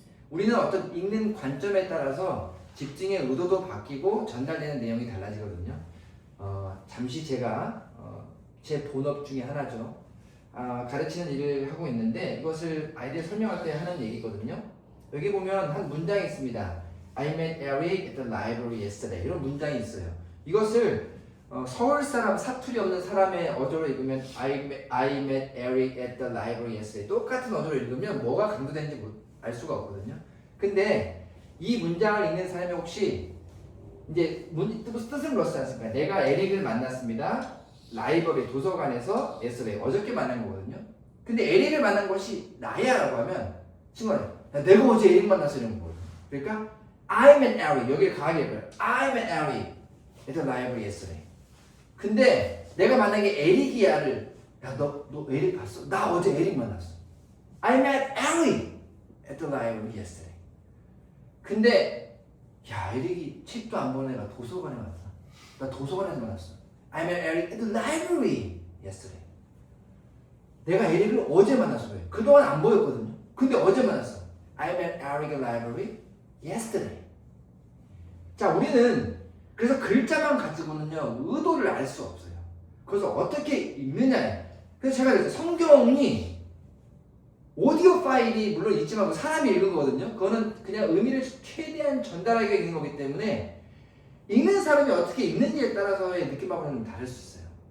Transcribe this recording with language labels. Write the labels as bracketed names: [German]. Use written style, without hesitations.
[Korean] 우리는 어떤 읽는 관점에 따라서 집중의 의도도 바뀌고 전달되는 내용이 달라지거든요. 잠시 제가 제 본업 중에 하나죠. 가르치는 일을 하고 있는데 이것을 아이들 설명할 때 하는 얘기거든요. 여기 보면 한 문장이 있습니다. [English] I met Eric at the library yesterday. [Korean] 이런 문장이 있어요. 이것을 서울 사람, 사투리 없는 사람의 어조로 읽으면 [English] I met Eric at the library yesterday. [Korean] 똑같은 어조로 읽으면 뭐가 강조되는지 알 수가 없거든요. 근데 이 문장을 읽는 사람이 혹시 이제 뜻을 물었지 않습니까? 내가 에릭을 만났습니다. 라이브러리 도서관에서 yesterday 어저께 만난 거거든요. 근데 에릭을 만난 것이 나야라고 하면 친구가 내가 어제 에릭 만났어 이런 거거든요. 그러니까 [English] I met Eric [Korean] 여기를 강하게 읽어요. [English] I met Eric at the library yesterday. [Korean] 근데 내가 만난 게 에릭이야를 너 에릭 봤어? 나 어제 에릭 만났어. [English] I met Eric at the library yesterday. [Korean] 근데 야 에릭이 책도 안 보는 애가 도서관에 갔다. 나 도서관에서 만났어. [English] I met Eric at the library yesterday. [Korean] 내가 에릭을 어제 만났어. 그동안 안 보였거든요. 근데 어제 만났어. [English] I met Eric at the library yesterday. [Korean] 자, 우리는 그래서 글자만 가지고는요 의도를 알 수 없어요. 그래서 어떻게 읽느냐에. 그래서 제가 그랬어요. 성경이 오디오 파일이 물론 있지만 사람이 읽은 거거든요. 그거는 그냥 의미를 최대한 전달하게 읽는 거기 때문에 읽는 사람이 어떻게 읽는지에 따라서의 느낌하고는 다를 수 있어요.